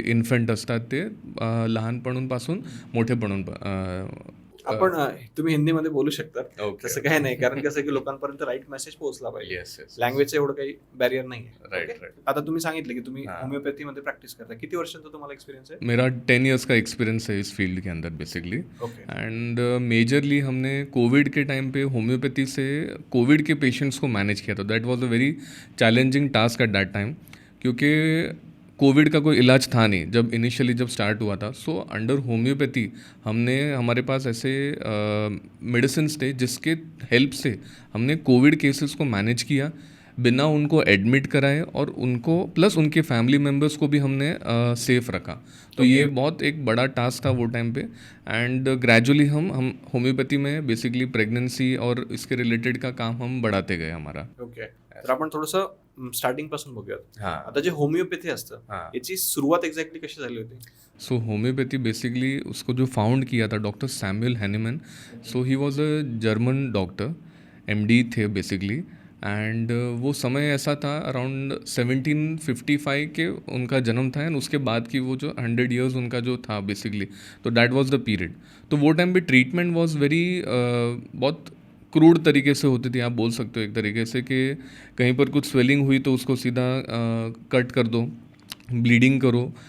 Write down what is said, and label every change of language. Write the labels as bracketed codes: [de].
[mr] ते इन्फंट असतात ते लहानपणापासून मोठेपणून. आपण तुम्ही हिंदीमध्ये बोलू शकता. [en] Okay. [mr] तसं काही नाही, कारण कसं की लोकांपर्यंत राईट मेसेज पोहोचला पाहिजे. [en] yes yes [mr] लँग्वेजचं एवढं काही बॅरियर नाही आहे. [en] Right Okay? Right. [mr] आता तुम्ही सांगितलं की तुम्ही [hi] हाँ. [mr] होमिओपॅथीमध्ये प्रॅक्टिस करता. किती वर्षांचा तुम्हाला एक्सपिरियंस आहे? [hi] मेरा 10 इयर्स का एक्सपीरियंस है इस फील्ड के अंदर बेसिकली. [en] Okay. [hi] एंड मेजरली हमने कोविड के टाइम पे होम्योपैथी से कोविड के पेशेंट्स को मैनेज किया था. [en] that was a very challenging task at that time, [hi] क्योंकि कोविड का कोई इलाज था नहीं जब स्टार्ट हुआ था. सो अंडर होम्योपैथी हमने हमारे पास ऐसे मेडिसिन्स थे जिसके हेल्प से हमने कोविड केसेस को मैनेज किया बिना उनको एडमिट कराए, और उनको प्लस उनके फैमिली मेम्बर्स को भी हमने सेफ रखा. तो ये बहुत एक बड़ा टास्क था वो टाइम पे. एंड ग्रेजुअली हम होम्योपैथी में बेसिकली प्रेगनेंसी और इसके रिलेटेड का काम हम बढ़ाते गए हमारा. [en] Okay. [mr] तर आपण थोडंसं स्टार्टिंग पासून बघूयात. [hi] हाँ. [mr] आता जे होमिओपॅथी असतं [hi] हाँ. [mr] याची सुरुवात एक्झॅक्टली कशी झाली होती? [hi] सो होम्योपैथी बेसिकली उसको जो फाउंड किया था doctor Samuel Hahnemann. [en] So he was a German doctor, MD थे basically. [hi] एंड वो समय ऐसा था अराउंड 1755 के उनका जन्म था, एंड उसके बाद की वो जो 100 ईयर्स उनका जो था बेसिकली, तो [en] That was the period. [hi] तो वो टाइम पे [en] treatment was very [hi] बहुत क्रूड तरीके से होती थी, आप बोल सकते हो एक तरीके से, कि कहीं पर कुछ स्वेलिंग हुई तो उसको सीधा कट कर दो, ब्लीडिंग करो.